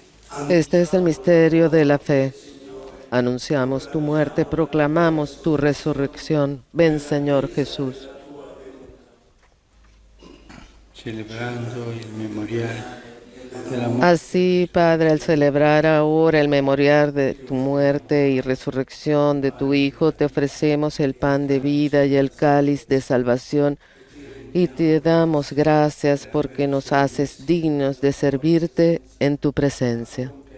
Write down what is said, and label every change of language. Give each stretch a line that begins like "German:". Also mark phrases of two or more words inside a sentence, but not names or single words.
Spanish: Este es el misterio de la fe. Anunciamos tu muerte, proclamamos tu resurrección. Ven, Señor Jesús.
Italian: Celebrando il memoriale della morte
Spanish: Así, Padre, al celebrar ahora el memorial de tu muerte y resurrección de tu Hijo, te ofrecemos el pan de vida y el cáliz de salvación, y te damos gracias porque nos haces dignos de servirte en tu presencia.